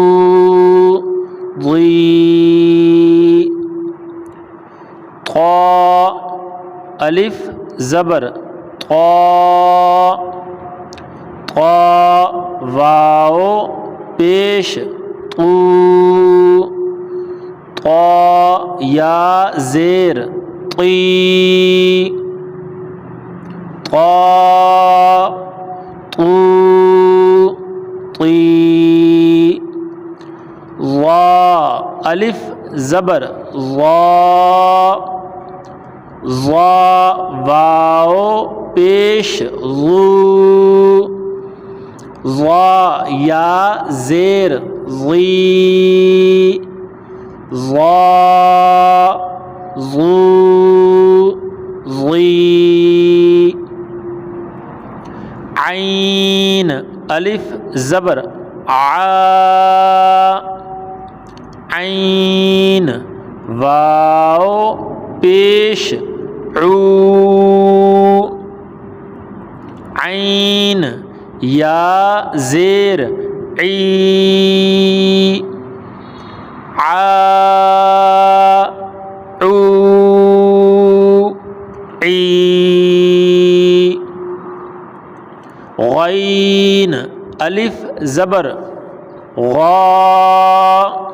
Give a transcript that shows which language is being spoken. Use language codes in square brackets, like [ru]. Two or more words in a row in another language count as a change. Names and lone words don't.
[ur] ضی طا الف زبر طا طا واو پیش طو طا یا زیر طی طا طو طی ظا الف زبر ظا ظا واو پیش ظو ظا یا زیر ظی ظا ظو ظی عین الف زبر عا عین واو پیش عو عین یا زیر عی عا عو عی غین الف زبر غا